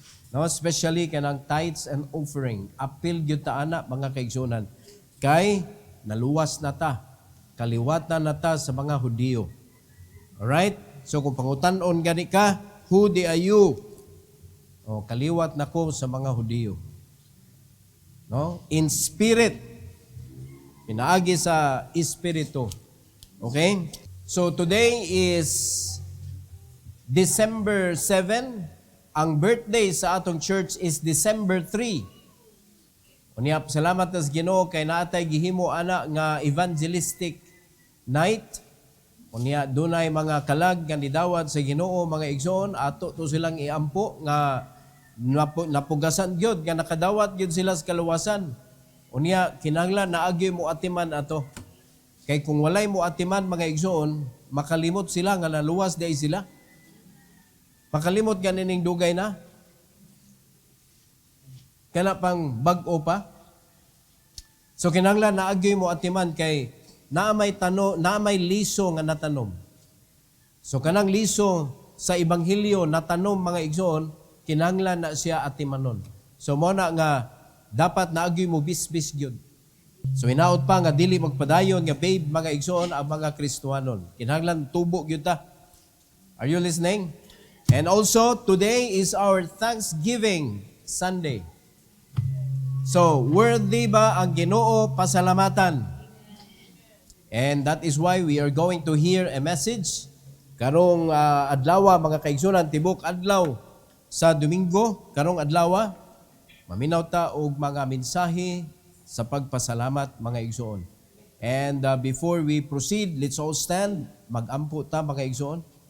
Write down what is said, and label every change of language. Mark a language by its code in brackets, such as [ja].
[en] No, especially kanang tithes and offering. [ceb] Apil gyud ta ana mga kaigsuonan. Kay naluwas na ta. Kaliwatan na ta sa mga Hudiyo. [en] Alright? [ceb] So kung pangutan-on gani ka, [en] who are you? [ceb] O, kaliwat na ko sa mga Hudiyo. [en] No? In spirit. [ceb] Pinaagi sa espiritu. [en] Okay? So today is December 7. [ceb] Ang birthday sa atong church is December 3. Unya, salamat sa Ginoo kay naatay gihimo ana nga evangelistic night. Unya, dunay mga kalag nga nidawat sa Ginoo mga igsoon, ato to silang iampo nga napugasan gyud nga nakadawat gyud sila sa kaluwasan. Unya, kinahanglan naagi mo atiman ato. Kay kung walay mo atiman mga igsoon, makalimot sila nga naluwas day sila. Makalimot ganing dugay na. Kana pang bag-o pa. So kinahanglan naagi mo atiman kay naamay liso nga natanom. So kanang liso sa ebanghelyo natanom mga igsoon, kinahanglan na siya atimanon. So mo na nga dapat naagi mo bisbis gyud. So hinaot pa nga dili magpadayon nga babe mga igsoon ang mga Kristiyanon. Kinahanglan tubo gyud ta. [en] Are you listening? And also today is our Thanksgiving Sunday. [ceb] So worthy ba ang Ginoo pasalamatan? [en] And that is why we are going to hear a message [ceb] karong adlaw mga kaigsunan, tibok adlaw sa Domingo karong adlaw maminaw ta og mga mensahe sa pagpasalamat mga igsoon. [en] And before we proceed, let's all stand. [ceb] Mag-ampo ta mga igsoon.